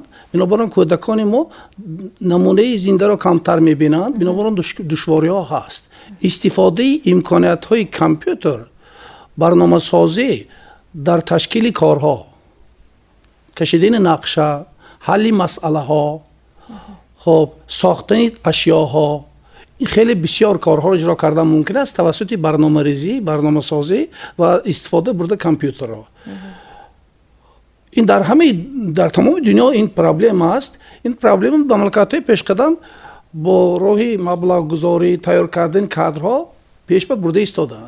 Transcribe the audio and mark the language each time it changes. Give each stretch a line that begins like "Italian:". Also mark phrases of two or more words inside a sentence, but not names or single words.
Tajik: бинобар он кӯдакони мо намунаи зиндаро камтар мебинанд, бинобар он душвориҳо ҳаст. истифодаи имкониятҳои компютер, барномасозӣ дар ташкили корҳо, кашидани нақша, ҳалли масъалаҳо, хоб сохтани ашёҳо,
Persian: خیلی بسیار کارها را اجرا کردن ممکن است توسط برنامه‌ریزی، برنامه‌سازی و استفاده برده کامپیوترها. این در تمام دنیا این پرابلم است. این پرابلم با مملکت‌های پیشقدم با راه مبلغ گذاری تیار کردن کادرها پیش برده ایستادند.